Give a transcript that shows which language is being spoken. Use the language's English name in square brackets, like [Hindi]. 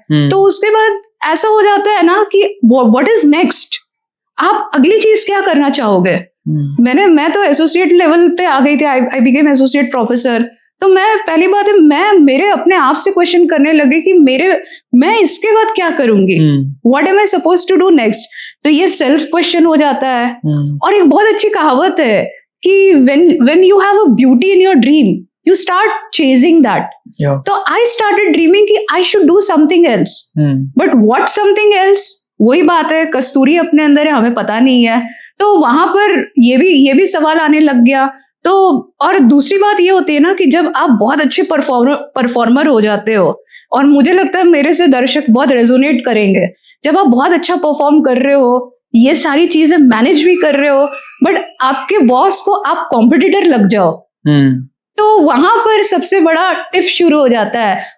[Hindi] तो उसके बाद ऐसा हो जाता है ना कि [English] what is next, [Hindi] आप अगली चीज क्या करना चाहोगे। मैं तो एसोसिएट लेवल पे आ गई थी, [English] I became associate professor. [Hindi] तो मैं, पहली बात है, मैं मेरे अपने आप से क्वेश्चन करने लगी कि मैं इसके बाद क्या करूंगी, [English] What am I supposed to do next. [Hindi] तो ये सेल्फ क्वेश्चन हो जाता है। और एक बहुत अच्छी कहावत है कि [English] when you have a beauty in your dream, you start chasing that. तो I started dreaming कि I should do something else. But what something else? [Hindi] वही बात है, कस्तूरी अपने अंदर है, हमें पता नहीं है। तो वहां पर ये भी सवाल आने लग गया। तो और दूसरी बात ये होती है ना कि जब आप बहुत अच्छे परफॉर्मर हो जाते हो, और मुझे लगता है मेरे से दर्शक बहुत रेजोनेट करेंगे, जब आप बहुत अच्छा परफॉर्म कर रहे हो, ये सारी चीजें मैनेज भी कर रहे हो, बट आपके बॉस को आप कॉम्पिटिटर लग जाओ, तो वहां पर सबसे बड़ा टिफ शुरू हो जाता है।